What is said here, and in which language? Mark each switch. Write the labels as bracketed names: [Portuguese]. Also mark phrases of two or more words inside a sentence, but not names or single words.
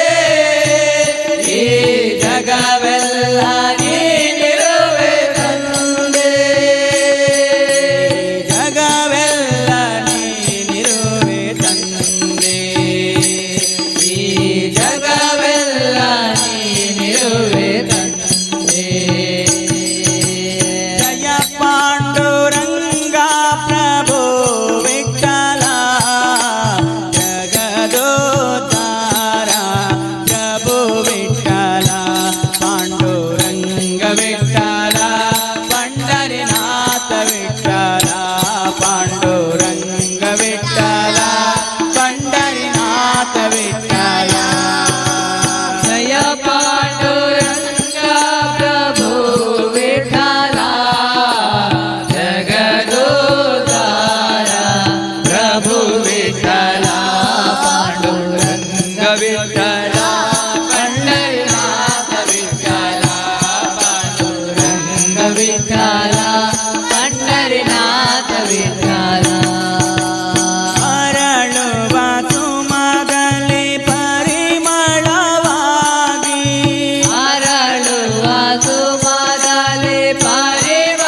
[Kannada] ಈ ಜಗವೆಲ್ಲ ನೀನಿರುವೆ ತಂದೆ ಜಗವೆಲ್ಲ ನೀನಿರುವೆ ತಂದೆ ಈ ಜಗವೆಲ್ಲ ನೀನಿರುವೆ ತಂದೆ ಜಯ ಪಾಂಡುರಂಗ ಪ್ರಭು ವಿಠ್ಠಲ ಜಗದೋದ್ಧಾರ ಪ್ರಭು ವಿಠ್ಠಲ ಪಾಂಡುರಂಗ ವಿಠ್ಠಲ [Marathi] पंढरीनाथ विठ्ठला पांडुरंग विठ्ठला पंढरीनाथ विठ्ठला जय पांडुरंग प्रभु विठ्ठला जगदोद्धारा प्रभु विठ्ठला पांडुरंग विठ्ठला पंढरीनाथ विठ्ठला पांडुरंग विठ्ठला पंढरीनाथ विठ्ठला [Kannada] ಅರಳುವ ಸುಮದಲ್ಲಿ ಪರಿಮಳವಾಗಿ ಅರಳುವ ಸುಮದಲ್ಲಿ ಪರಿಮಳವಾಗಿ